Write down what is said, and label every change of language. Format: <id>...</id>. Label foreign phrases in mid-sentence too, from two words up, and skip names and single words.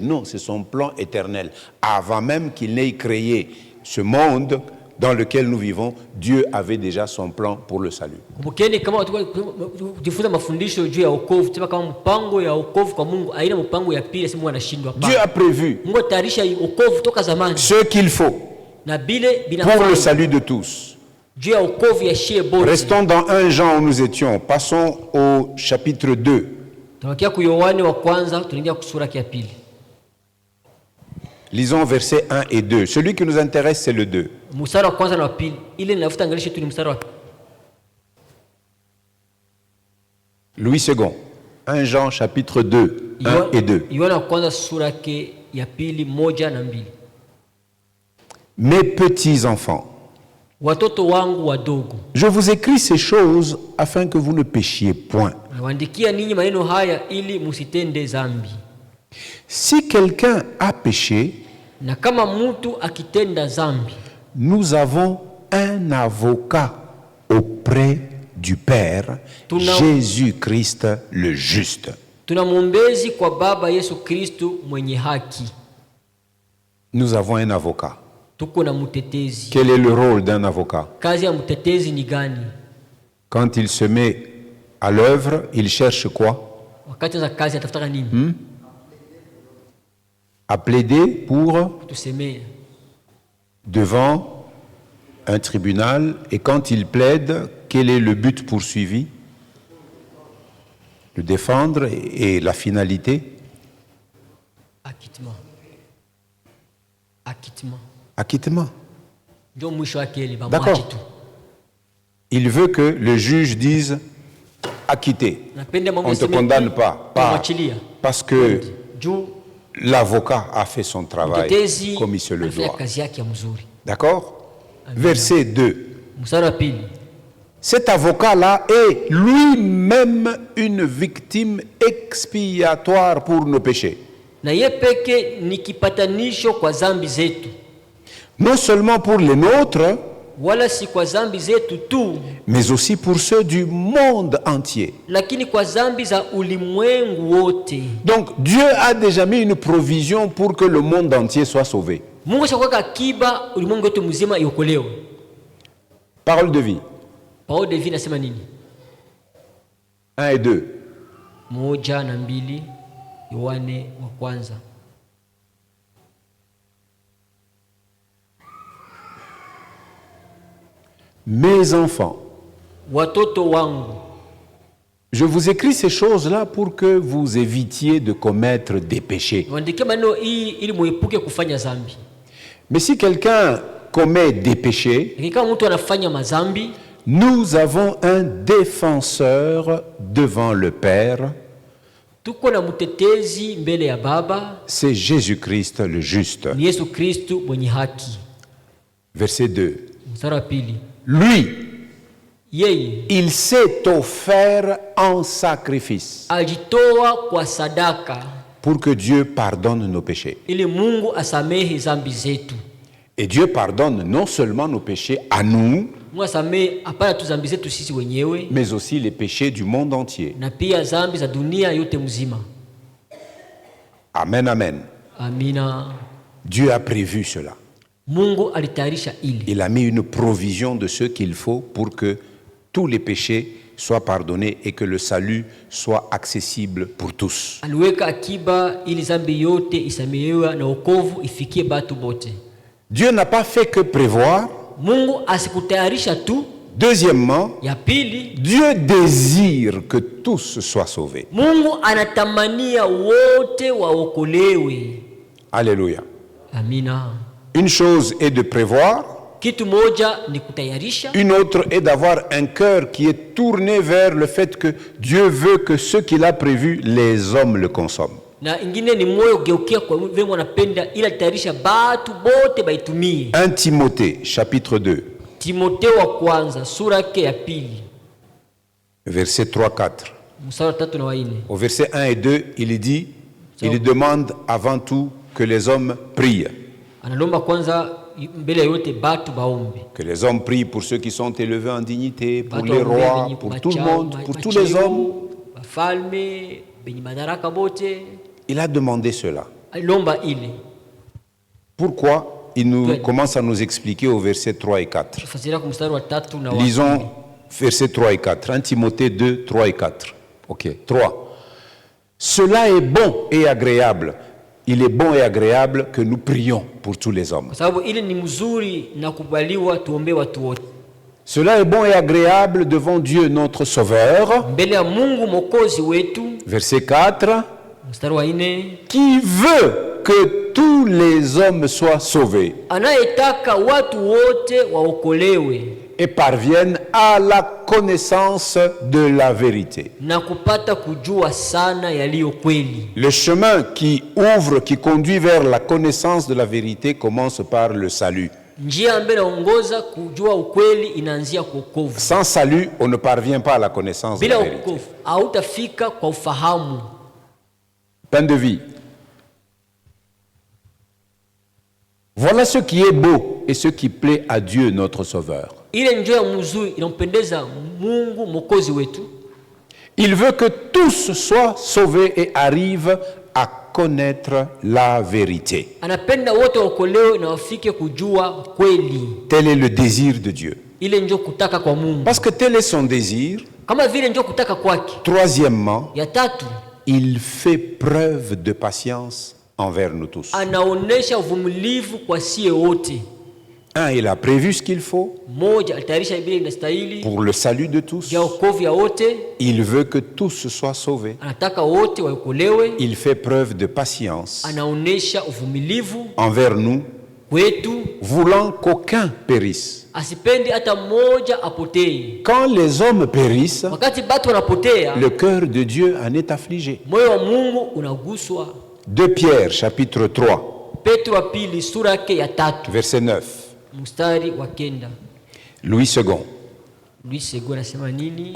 <fr>Non, c'est son plan éternel. Avant même qu'il n'ait créé ce monde dans lequel nous vivons, Dieu avait déjà son plan pour le salut.</fr> <sw>Kumbukeni kama tujifunza mafundisho juu ya wokovu, sema kama mpango ya wokovu kwa Mungu haina mpango ya pili, sema Mungu anashindwa hapa.</sw> <fr>Dieu a prévu</fr> <sw>Mungu atayarisha wokovu toka zamani.</sw> <fr>ce qu'il faut</fr> <sw>Na bile</sw> <fr>pour le salut de tous.</fr> <sw>juu ya wokovu ya shie bote.</sw> <fr>Restons dans 1 Jean où nous étions. Passons au chapitre 2.</fr> <sw>Tunakia ku Yohane wa kwanza, tunaingia kusura ya pili.</sw> <fr>Lisons versets 1 et 2. Celui qui nous intéresse, c'est le 2.</fr> <sw>Mstari wa kwanza na wa pili. Ile ninafuta angalisho tu ni mstari wa</sw> <fr>Louis II. 1 Jean chapitre 2, 1 et 2.</fr> <sw>Yohane wa kwanza sura yake ya pili 1 na 2.</sw> <fr>Mes petits enfants,</fr> <sw>Watoto wangu wadogo,</sw> <fr>je vous écris ces choses afin que vous ne péchiez point.</fr> <sw>nawaandikia ninyi maneno haya ili musitende dhambi.</sw> <fr>Si quelqu'un a péché,</fr> <sw>Na kama mtu akitenda dhambi,</sw> <fr>nous avons un avocat auprès du Père, Jésus-Christ le juste.</fr> <sw>tuna mwombezi kwa Baba Yesu Kristo mwenye haki.</sw> <fr>Nous avons un avocat.</fr> <sw>Tuko na mtetezi.</sw> <fr>Quel est le rôle d'un avocat?</fr> <sw>Kazi ya mtetezi ni gani?</sw> <fr>Quand il se met à l'œuvre, il cherche quoi?</fr> <sw>Wakati za kazi atafuta nini?</sw> <fr>À plaider pour</fr> <sw>Tusemee.</sw> <fr>devant un tribunal, et quand il plaide, quel est le but poursuivi? Le défendre, et la finalité? Acquittement. Acquittement. Acquittement.</fr> <sw>Ndio mwisho wake ile</sw> <fr>D'accord.</fr> <sw>bamwachi tu.</sw> <fr>Il veut que le juge dise acquitté.</fr> <sw>Napenda mambo</sw> <fr>On ne te</fr> <sw>yaseme</sw> <fr>condamne pas.</fr> <sw>kumwachilia.</sw> <fr>Parce que</fr> <sw>Juu</sw> <fr>l'avocat a fait son travail</fr> <sw>mtetezi</sw> <fr>comme il se le</fr> <sw>anafanya</sw> <fr>doit.</fr> <sw>kazi yake ya mzuri.</sw> <fr>D'accord? Verset 2.</fr> <sw>Mstari wa pili.</sw> <fr>Cet avocat-là est lui-même une victime expiatoire pour nos péchés.</fr> <sw>Na ye peke ni kipatanisho kwa dhambi zetu.</sw> <fr>Non seulement pour les nôtres,</fr> <sw>wala si kwa zambi zetu tu,</sw> <fr>mais aussi pour ceux du monde entier.</fr> <sw>lakini kwa zambi za ulimwengu wote.</sw> <fr>Donc Dieu a déjà mis une provision pour que le monde entier soit sauvé.</fr> <sw>Mungu shakuweka akiba ulimwengu wote mzima iokolewe.</sw> <fr>Parole de vie. Parole de vie</fr> <sw>nasema nini?</sw> <fr>1 et 2.</fr> <sw>1 na 2 Yohane wa kwanza.</sw> <fr>Mes enfants,</fr> <sw>Watoto wangu,</sw> <fr>je vous écris ces choses-là pour que vous évitiez de commettre des péchés.</fr> <sw>waandikie maneno hii ili muepuke kufanya dhambi.</sw> <fr>Mais si quelqu'un commet des péchés,</fr> <sw>Lakini kama mtu anafanya mazambi,</sw> <fr>nous avons un défenseur devant le Père,</fr> <sw>tuko na mtetezi mbele ya Baba,</sw> <fr>c'est Jésus-Christ le juste.</fr> <sw>ni Yesu Kristu mwenye haki.</sw> <fr>Verset 2.</fr> <sw>Mstari wa pili.</sw> <fr>Lui,</fr> <sw>Yeye</sw> <fr>il s'est offert en sacrifice</fr> <sw>alijitoa kwa sadaka</sw> <fr>pour que Dieu pardonne nos péchés.</fr> <sw>ili Mungu asamehe zambi zetu.</sw> <fr>Et Dieu pardonne non seulement nos péchés à nous,</fr> <sw>Mungu asamehe hapana tu zambi zetu sisi wenyewe,</sw> <fr>mais aussi les péchés du monde entier.</fr> <sw>na pia zambi za dunia yote mzima.</sw> <fr>Amen, amen.</fr> <sw>Amina.</sw> <fr>Dieu a prévu cela.</fr> <sw>Mungu alitayarisha ili.</sw> <fr>Il a mis une provision de ce qu'il faut pour que tous les péchés soient pardonnés et que le salut soit accessible pour tous.</fr> <sw>Aliweka akiba ili zambi yote isamehewe na wokovu ifikie batu bote.</sw> <fr>Dieu n'a pas fait que prévoir.</fr> <sw>Mungu asikutayarisha tu.</sw> <fr>Deuxièmement,</fr> <sw>Ya pili,</sw> <fr>Dieu désire que tous soient sauvés.</fr> <sw>Mungu anatamania wote waokolewe.</sw> <fr>Alléluia.</fr> <sw>Amina.</sw> <fr>Une chose est de prévoir,</fr> <sw>Kitu moja ni kutayarisha,</sw> <fr>une autre est d'avoir un cœur qui est tourné vers le fait que Dieu veut que ce qu'il a prévu, les hommes le consomment.</fr> <sw>na ingine ni moyo geukia kwa vile anapenda ila tayarisha batu bote baitumie.</sw> <fr>1 Timothée, chapitre 2,</fr> <sw>Timotheo wa kwanza sura yake ya pili</sw> <fr>versets 3-4.</fr> <sw>mstari wa 3 na wa 4.</sw> <fr>Au verset 1 et 2, il dit, il demande avant tout que les hommes prient.</fr> <sw>Analomba kwanza mbele yote batu baombe.</sw> <fr>Que les hommes prient pour ceux qui sont élevés en dignité, pour</fr> <sw>Batu</sw> <fr>les</fr> <sw>waombee</sw> <fr>rois,</fr> <sw>benye</sw> <fr>pour</fr> <sw>macha-</sw> <fr>tout le monde, pour tous les</fr> <sw>macheo,</sw> <fr>hommes.</fr> <sw>bafalme benye madaraka bote.</sw> <fr>Il a demandé cela.</fr> <sw>Alomba ile.</sw> <fr>Pourquoi? Il nous Oui. commence à nous expliquer au verset 3 et 4.</fr> <sw>Tufasiria kwa mstari wa 3 na wa 4.</sw> <fr>Lisons versets 3 et 4. 1 Timothée 2, 3 et 4. Ok, 3. Cela est bon et agréable. Il est bon et agréable que nous prions pour tous les hommes.</fr> <sw>Kwa sababu ile ni mzuri na kubaliwa tuombe watu wote.</sw> <fr>Cela est bon et agréable devant Dieu notre Sauveur.</fr> <sw>Mbele ya Mungu Mwokozi wetu,</sw> <fr>Verset 4.</fr> <sw>mstari wa 4,</sw> <fr>Qui veut que tous les hommes soient sauvés</fr> <sw>anayetaka watu wote waokolewe</sw> <fr>et parviennent à la connaissance de la vérité.</fr> <sw>na kupata kujua sana yaliyo kweli.</sw> <fr>Le chemin qui ouvre, qui conduit vers la connaissance de la vérité commence par le salut.</fr> <sw>Njia ambayo inaongoza kujua ukweli inaanzia kwa wokovu.</sw> <fr>Sans salut, on ne parvient pas à la connaissance de</fr> <sw>Bila</sw> <fr>la vérité.</fr> <sw>wokovu hautafika kwa ufahamu.</sw> <fr>Pain de vie. Voilà ce qui est beau et ce qui plaît à Dieu notre Sauveur.</fr> <sw>Ile njia mzuri inampendeza Mungu Mwokozi wetu.</sw> <fr>Il veut que tous soient sauvés et arrivent à connaître la vérité.</fr> <sw>Anapenda wote waokolewe na wafike kujua kweli.</sw> <fr>Tel est le désir de Dieu.</fr> <sw>Ile ndio kutaka kwa Mungu.</sw> <fr>Parce que tel est son désir.</fr> <sw>Kama vile ndio kutaka kwake.</sw> <fr>Troisièmement,</fr> <sw>Ya tatu,</sw> <fr>il fait preuve de patience envers nous tous.</fr> <sw>anaonesha uvumilivu kwa sie wote.</sw> <fr>Un, il a prévu ce qu'il faut</fr> <sw>Moja, alitayarisha vile inastahili</sw> <fr>pour le salut de tous.</fr> <sw>ya wokovu ya wote.</sw> <fr>Il veut que tous soient sauvés.</fr> <sw>Anataka wote waokolewe.</sw> <fr>Il fait preuve de patience</fr> <sw>Anaonesha uvumilivu</sw> <fr>envers nous,</fr> <sw>kwetu,</sw> <fr>voulant qu'aucun périsse.</fr> <sw>asipendi hata mmoja apotee.</sw> <fr>Quand les hommes périssent,</fr> <sw>Wakati batu wanapotea,</sw> <fr>le cœur de Dieu en est affligé.</fr> <sw>moyo wa Mungu unaguswa.</sw> <fr>2 Pierre, chapitre 3,</fr> <sw>Petro wa pili sura yake ya 3</sw> <fr>verset 9.</fr> <sw>mstari wa 9.</sw> <fr>Louis II.</fr> <sw>Louis Sego anasema nini?</sw>